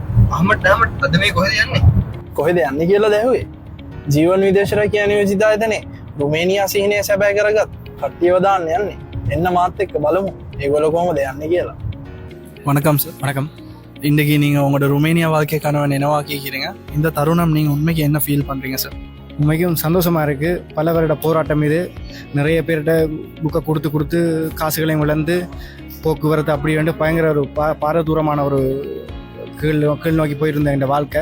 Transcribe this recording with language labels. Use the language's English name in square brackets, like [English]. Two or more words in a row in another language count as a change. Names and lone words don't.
[Sinhala] අහමඩ් අද මේ කොහෙද යන්නේ? කොහෙද යන්නේ කියලා දැහුවේ. ජීවන් විදේශ රැකියා නියෝජිත ආයතනයේ රුමේනියා සිහිනය සැබෑ කරගත් කට්ටියව දාන්න යන්නේ. එන්න මාත් එක්ක බලමු ඒගොල්ලෝ කොහොමද යන්නේ කියලා. [Tamil] வணக்கம் சார். வணக்கம். இன்றைக்கி நீங்கள் உங்களோட ருமேனியா வாழ்க்கை கனவை நினைவாக்கிக்கிறீங்க. இந்த தருணம் நீங்கள் உண்மைக்கு என்ன ஃபீல் பண்ணுறீங்க சார்? உண்மைக்கும் சந்தோஷமாக இருக்குது. பல வருட போராட்டம் இது. நிறைய பேர்கிட்ட புக்கை கொடுத்து காசுகளையும் இழந்து போக்குவரத்து அப்படி வந்து பயங்கர ஒரு பாரதூரமான ஒரு கீழ் நோக்கி போயிருந்த இந்த வாழ்க்கை.